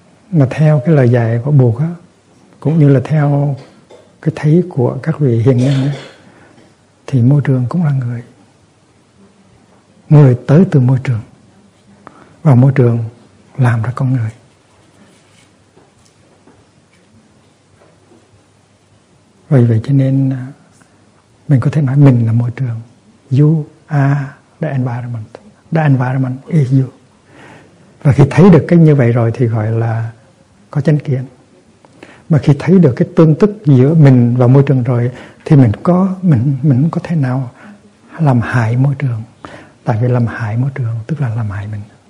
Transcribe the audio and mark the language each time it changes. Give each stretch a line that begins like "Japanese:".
Vietnamese: Mà theo cái lời dạy của Bụt á, cũng như là theo cái thấy của các vị hiền nhân ấy, thì môi trường cũng là người. Người tới từ môi trường, và môi trường làm ra con người. Vì vậy cho nên mình có thể nói mình là môi trường.
English: You are the environment. The environment is you.
Vietnamese: Và khi thấy được cái như vậy rồi thì gọi là có chánh kiến. Mà khi thấy được cái tương tức giữa mình và môi trường rồi thì mình không có thể nào làm hại môi trường. Tại vì làm hại môi trường tức là làm hại mình.